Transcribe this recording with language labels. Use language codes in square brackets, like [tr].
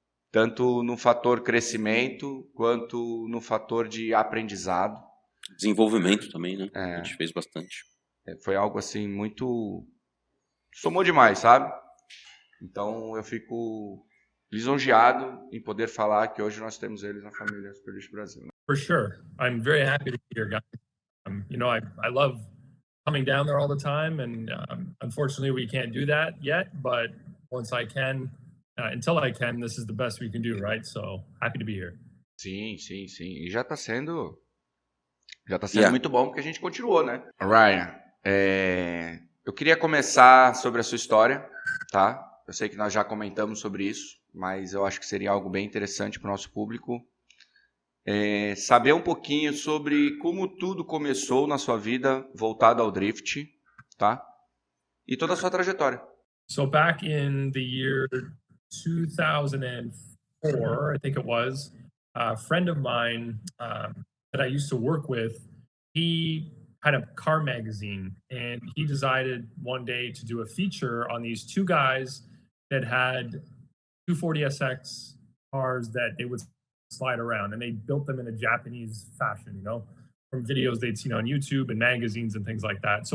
[pt] Tanto no fator crescimento, quanto no fator de aprendizado. Desenvolvimento também, né? A gente fez bastante. Foi algo assim muito... somou demais, sabe? Então eu fico lisonjeado em poder falar que hoje nós temos eles na família Super Drift Brasil. [en] For sure. I'm very happy to be here, guys. I love coming down there all the time, and unfortunately we can't do that yet, but once I can, until I can, this is the best we can do, right? So, happy to be here. [pt] Sim. E já tá sendo muito bom, porque a gente continuou, né? Ryan, eu queria começar sobre a sua história, tá? Eu sei que nós já comentamos sobre isso, mas eu acho que seria algo bem interessante para o nosso público. Saber um pouquinho sobre como tudo começou na sua vida voltado ao drift, tá? E toda a sua trajetória. [en] So back in the year 2004, I think it was, a friend of mine that I used to work with, he had a car magazine, and he decided one day to do a feature on these two guys that had 240SX cars that they would slide around, and they built them in a Japanese fashion, from videos they'd seen on YouTube and magazines and things like that.